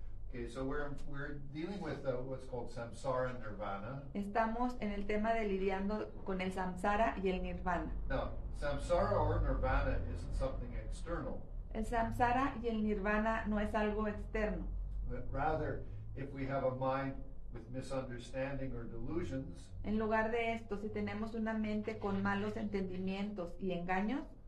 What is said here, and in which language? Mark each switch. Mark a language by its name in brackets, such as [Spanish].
[English] Okay, so we're dealing with what's called samsara and nirvana. [Spanish] Estamos en el tema de lidiando con el samsara y el nirvana. [English] Now, samsara or nirvana isn't something external, [Spanish] El samsara y el nirvana no es algo externo, [English] but rather, if we have a mind with misunderstanding or delusions, [Spanish] en lugar de esto, si tenemos una mente con malos entendimientos y engaños,